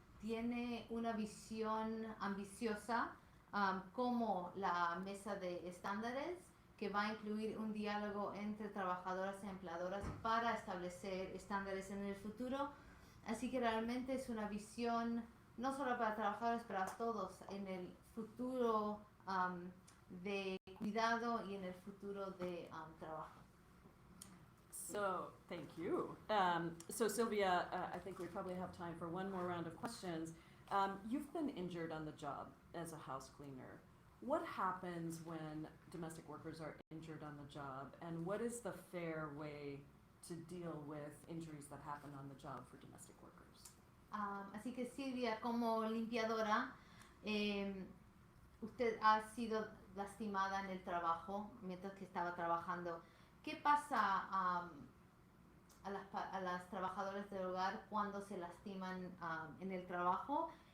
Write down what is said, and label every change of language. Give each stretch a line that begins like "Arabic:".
Spanish: Tiene una visión ambiciosa como la mesa de estándares, que va a incluir un diálogo entre trabajadoras y empleadoras para establecer estándares en el futuro. Así que realmente es una visión no solo para trabajadores, para todos en el futuro de cuidado y en el futuro de trabajo.
English: So, thank you. So Sylvia, I think we probably have time for one more round of questions. You've been injured on the job as a house cleaner. What happens when domestic workers are injured on the job, and what is the fair way to deal with injuries that happen on the job for domestic workers?
Spanish: Así que Silvia, como limpiadora, usted ha sido lastimada en el trabajo mientras que estaba trabajando. ¿Qué pasa a las trabajadoras del hogar cuando se lastiman en el trabajo?